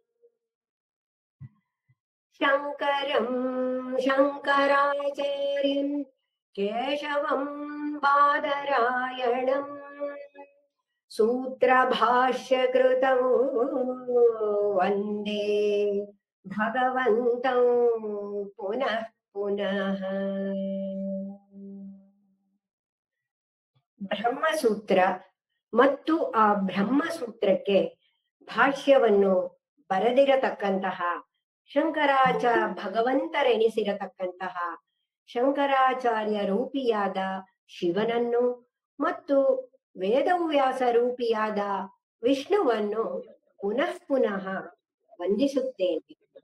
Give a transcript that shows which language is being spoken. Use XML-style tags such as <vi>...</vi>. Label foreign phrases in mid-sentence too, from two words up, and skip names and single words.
<sa>शङ्करं शङ्कराचार्यं केशवं बादरायणम् सूत्रभाष्यकृतौ वन्दे भगवन्तौ पुनः पुनः।</sa> <kn>ಬ್ರಹ್ಮಸೂತ್ರ ಮತ್ತು ಆ ಬ್ರಹ್ಮಸೂತ್ರಕ್ಕೆ ಭಾಷ್ಯವನ್ನು ಬರೆದಿರತಕ್ಕಂತಹ ಭಗವಂತರೆನಿಸಿರತಕ್ಕಂತಹ ಶಂಕರಾಚಾರ್ಯ ರೂಪಿಯಾದ ಶಿವನನ್ನು ಮತ್ತು ವೇದವ್ಯಾಸ ರೂಪಿಯಾದ ವಿಷ್ಣುವನ್ನು ಪುನಃ ಪುನಃ ವಂದಿಸುತ್ತೇನೆ.</kn>